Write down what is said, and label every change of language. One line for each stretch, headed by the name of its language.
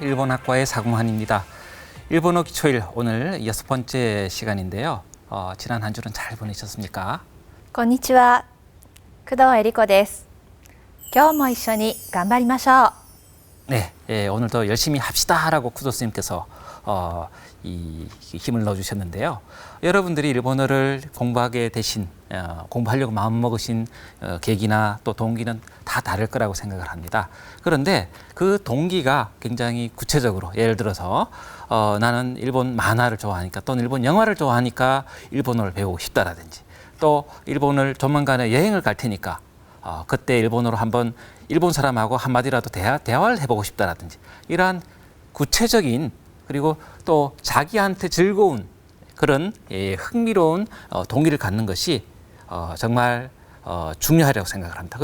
Korean: 일본학과의 사궁환입니다. 일본어 기초일 오늘 6번째 시간인데요. 지난 한 주는 잘 보내셨습니까?
Japanese: こんにちは。工藤恵理子です。今日も一緒に頑張りましょう。
Korean: 네, 오늘도 열심히 합시다라고 쿠도 스님께서 이 힘을 넣어주셨는데요. 여러분들이 일본어를 공부하게 되신 공부하려고 마음먹으신 계기나 또 동기는 다 다를 거라고 생각을 합니다. 그런데 그 동기가 굉장히 구체적으로 예를 들어서 나는 일본 만화를 좋아하니까 또는 일본 영화를 좋아하니까 일본어를 배우고 싶다라든지 또 일본을 조만간에 여행을 갈 테니까 그때 일본어로 한번 일본 사람하고 한마디라도 대화를 해보고 싶다라든지 이러한 구체적인 그리고 또 자기한테 즐거운 그런 흥미로운 동기를 갖는 것이 정말 중요하다고 생각을 합니다.